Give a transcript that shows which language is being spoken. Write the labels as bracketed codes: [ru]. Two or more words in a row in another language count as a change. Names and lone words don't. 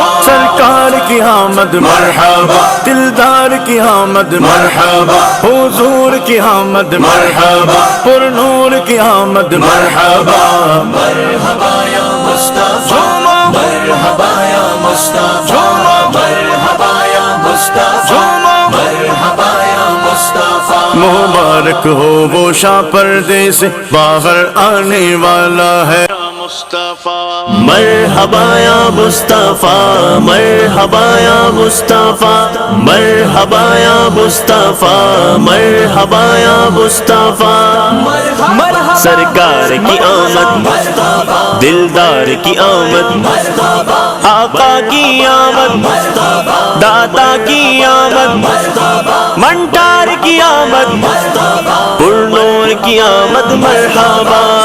[ur] سرکار کی آمد مرحبا دلدار کی آمد مرحبا حضور کی آمد مرحبا پر نور کی آمد مرحبا [ar] مرحبا یا مصطفیٰ مرحبا یا مصطفیٰ مرحبا یا مصطفیٰ مرحبا یا مصطفیٰ [ur] مبارک ہو وہ شاہ پردے سے باہر آنے والا ہے [ar] مرحبا یا مصطفیٰ مرحبا یا مصطفیٰ مرحبا یا مصطفیٰ مرحبا یا مصطفیٰ [ur] سرکار کی آمد دلدار کی آمد آقا کی آمد داتا کی آمد منٹار کی آمد پر نور کی آمد مرحبا